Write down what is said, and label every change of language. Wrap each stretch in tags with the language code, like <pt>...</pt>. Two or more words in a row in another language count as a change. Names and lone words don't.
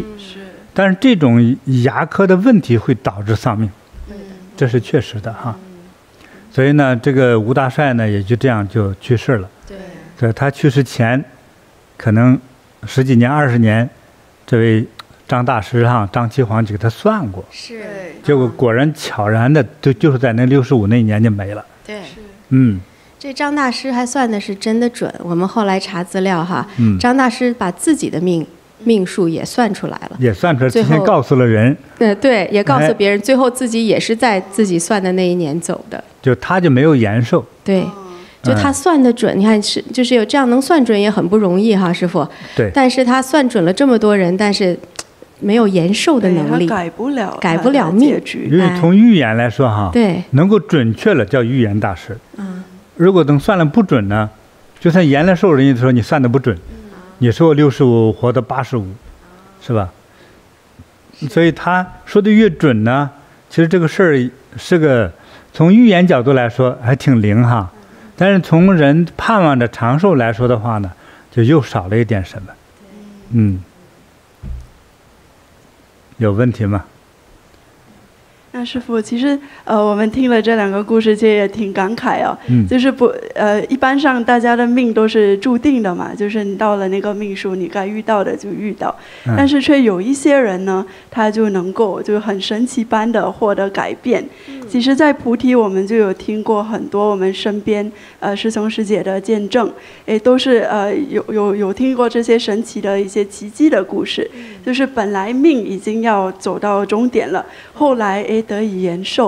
<zh>但是這種牙科的問題會導致喪命，這是確實的所以呢，這個吳大帥呢也就這樣就去世了。所以他去世前，可能10幾年、20年，這位張大師張岐黃就給他算過，結果果然悄然的就是在那65那一年就沒了。對，這張大師還算的是真的準。我們後來查資料張大師把自己的命數也算出來了，也算出來，之前告訴了人。對，也告訴別人，最後自己也是在自己算的那一年走的。就他就沒有延壽。对。就他算得準，你看就是有這樣能算準也很不容易師父。对。但是他算準了這麼多人，但是沒有延壽的能力，他改不了命。因為從預言來說對，能夠準確了叫預言大師。如果等算了不準呢，就算延了壽，人家說你算得不準，你說我65活到85，是吧？所以他說的越準呢，其實這個事兒是個從預言角度來說還挺靈但是從人盼望着長壽來說的話呢，就又少了一點什麼。有問題嗎？那師父，其實我們聽了這兩個故事，其實也挺感慨就是一般上大家的命都是注定的嘛，就是你到了那個命數，你該遇到的就遇到，但是卻有一些人呢，他就能夠就很神奇般的獲得改變。其實，在菩提，我們就有聽過很多我們身邊師兄師姐的見證，都是有聽過這些神奇的一些奇蹟的故事，就是本來命已經要走到終點了，後來得以延壽。</zh>